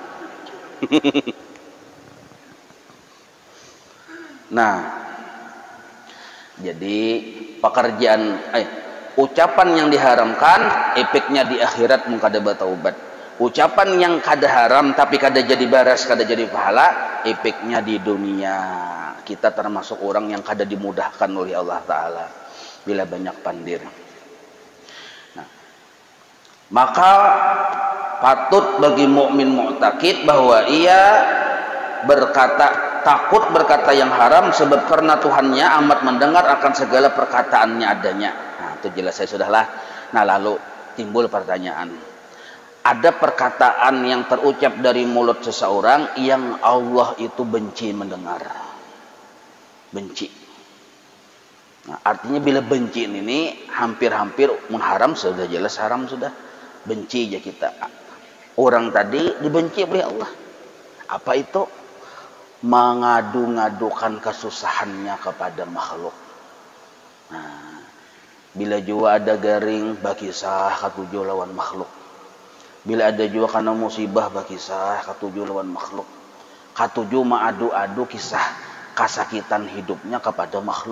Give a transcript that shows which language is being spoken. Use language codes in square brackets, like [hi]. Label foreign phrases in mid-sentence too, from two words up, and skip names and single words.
[id] Nah, jadi pekerjaan ucapan yang diharamkan efeknya di akhirat mun kada bertaubat. Ucapan yang kada haram tapi kada jadi baras, kada jadi pahala, efeknya di dunia. Kita termasuk orang yang kada dimudahkan oleh [ar] الله تعالى [id] bila banyak pandir. Nah, maka patut bagi mukmin mu'taqid bahwa ia takut berkata yang haram sebab karena Tuhannya amat mendengar akan segala perkataannya adanya. Nah, itu jelas saya sudahlah. Nah, lalu timbul pertanyaan. Ada perkataan yang terucap dari mulut seseorang yang Allah itu benci mendengar. Benci. Nah, artinya bila benci ini hampir-hampir haram, sudah jelas haram sudah. benci aja kita. Orang tadi dibenci oleh Allah. Apa itu? Mengadu-ngadukan kesusahannya kepada makhluk. [bjn] Nah, bila juga ada garing bakisah katujuh lawan makhluk. Bila ada juga karena musibah bakisah katujuh lawan makhluk. Katujuh mengadu-adu kisah kasakitan hidupnya kepada makhluk.